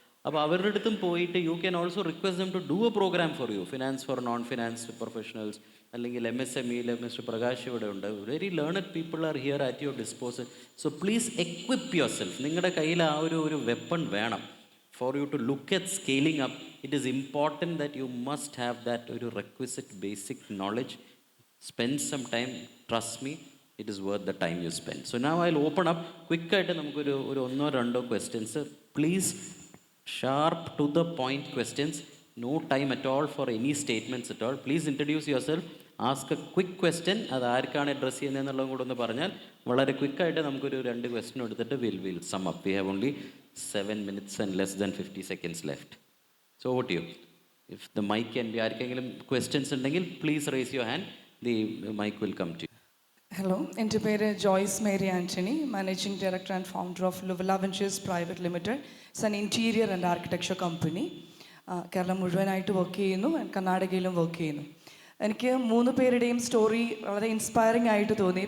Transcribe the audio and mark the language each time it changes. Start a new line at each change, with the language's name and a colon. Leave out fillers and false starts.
Malayalam: അപ്പോൾ അവരുടെ അടുത്തും പോയിട്ട്
English: you can also request them to do a programme for you, finance for non finance professionals,
Malayalam: അല്ലെങ്കിൽ MSMEയിൽ mister Prakash ഇവിടെ ഉണ്ട്.
English: Very learned people are here at your disposal. So please equip your self.
Malayalam: നിങ്ങളുടെ കയ്യിൽ ആ ഒരു വെപ്പൺ വേണം
English: For you to look at scaling up. It is important that you must have that ഒരു requisite basic knowledge. Spend some time, trust me, it is worth the time you spend. So now I'll open up
Malayalam: ക്വിക്കായിട്ട് നമുക്കൊരു ഒന്നോ രണ്ടോ
English: Questions. Please sharp to the point questions, no time at all for any statements at all. Please introduce yourself, ask a quick question.
Malayalam: അത് ആർക്കാണ് address ചെയ്യുന്നതെന്നുള്ളതും കൂടെ ഒന്ന് പറഞ്ഞാൽ വളരെ ക്വിക്കായിട്ട് നമുക്കൊരു 2 ക്വസ്റ്റ്യൻ എടുത്തിട്ട്
English: we'll sum up. We have only 7 minutes and less than 50 seconds left. So over to you. If the mic can be,
Malayalam: ആർക്കെങ്കിലും questions ഉണ്ടെങ്കിൽ
English: please raise your hand, the mic will come to you. Hello,
Malayalam: എൻ്റെ പേര്
English: Joyce Mary Antony, managing director and founder of Luvala ventures private limited. It's an interior and architecture company.
Malayalam: Keralam മുഴുവനായിട്ട് work ചെയ്യുന്നു, കർണാടകയിലും work ചെയ്യുന്നു. എനിക്ക് 3 പേരുടെയും സ്റ്റോറി വളരെ ഇൻസ്പയറിംഗ് ആയിട്ട് തോന്നി.